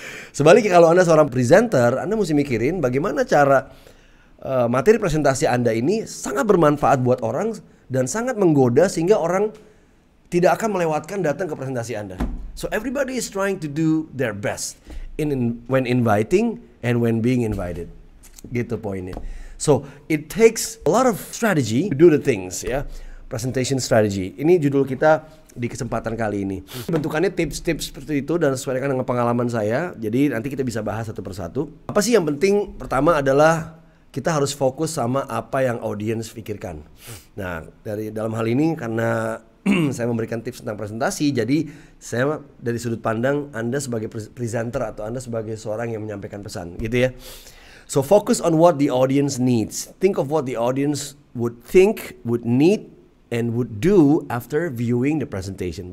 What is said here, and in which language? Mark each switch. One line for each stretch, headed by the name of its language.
Indonesian: Sebaliknya kalau Anda seorang presenter, Anda mesti mikirin bagaimana cara materi presentasi Anda ini sangat bermanfaat buat orang dan sangat menggoda sehingga orang tidak akan melewatkan datang ke presentasi Anda.
English: So everybody is trying to do their best when inviting and when being invited.
Indonesian: Gitu poinnya.
English: So it takes a lot of strategy to do the things, ya. Presentation strategy.
Indonesian: Ini judul kita di kesempatan kali ini. Bentukannya tips-tips seperti itu dan sesuaikan dengan pengalaman saya. Jadi nanti kita bisa bahas satu persatu. Apa sih yang penting? Pertama adalah kita harus fokus sama apa yang audiens pikirkan. Nah, dari dalam hal ini karena saya memberikan tips tentang presentasi, jadi saya dari sudut pandang Anda sebagai presenter atau Anda sebagai seorang yang menyampaikan pesan, gitu ya.
English: So focus on what the audience needs. Think of what the audience would think, would need, and would do after viewing the presentation.